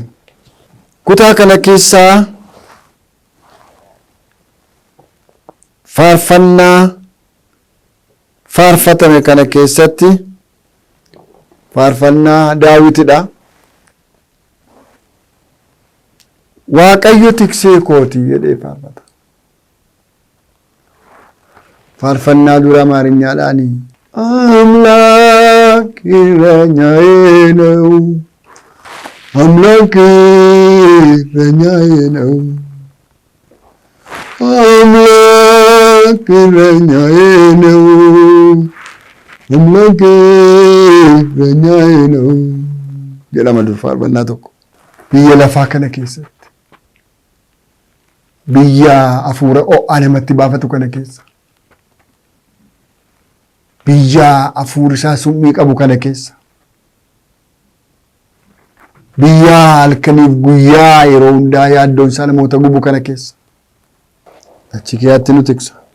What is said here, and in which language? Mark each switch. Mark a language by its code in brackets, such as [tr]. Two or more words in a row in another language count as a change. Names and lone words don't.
[om] Kutaa kana keessaa faarfannaa faarfatame kana keessatti faarfannaa Daawitidha. Waaqayyo tiksee kooti jedhee faarfata. Faarfannaa dura Amaarኛadhaani [am] አምላክ እረኛዬ ነው አምላክ እረኛዬ ነው አምላክ እረኛዬ ነው አምላክ እረኛዬ ነው [om] jedhama dur faarfannaa tokko. Biyya lafaa kana keessatti biyya hafuura ho'aa namatti baafatu kana keessa biyya hafuurri isaa summii qabu kana keessa biyya halkaniif guyyaa yeroo hundaa yaaddoon isaa namoota gubu kana keessa achi keeyyaatti nu tiksa.